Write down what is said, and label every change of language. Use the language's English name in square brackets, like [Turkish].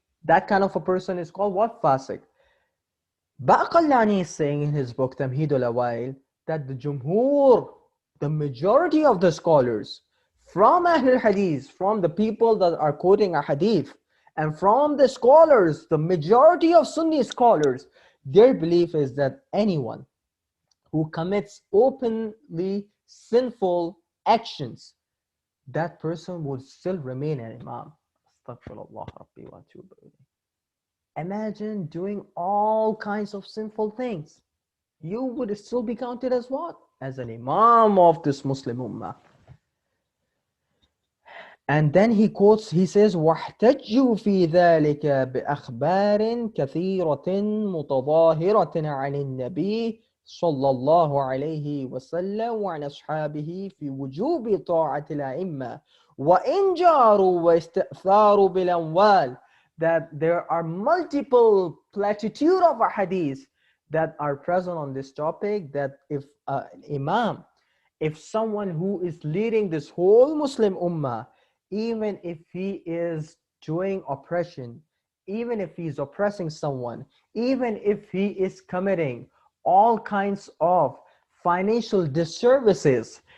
[English] That kind of a person is called what? Fasiq. Baqallani is saying in his book Tamheedul Awail that the Jumhur, the majority of the scholars from Ahlul Hadith, from the people that are quoting a hadith, and from the scholars, the majority of Sunni scholars, their belief is that anyone who commits openly sinful actions, that person would still remain an imam. [Arabic] Astaghfirullah Rabbi wa atubu ilayh. [English] Imagine doing all kinds of sinful things. You would still be counted as what? As an imam of this Muslim ummah. And then he quotes, he says, [Arabic] وَاحْتَجُّوا فِي ذَلِكَ بِأَخْبَارٍ كَثِيرَةٍ مُتَظَاهِرَةٍ عَنِ النَّبِيِّ صلى الله عليه وسلم وعن أصحابه في وجوب طاعة الأئمة وإن جاروا واستأثاروا بالأموال. [English] That there are multiple platitude of hadith that are present on this topic, that if imam, if someone who is leading this whole Muslim ummah, even if he is doing oppression, even if he is oppressing someone, even if he is committing all kinds of financial disservices,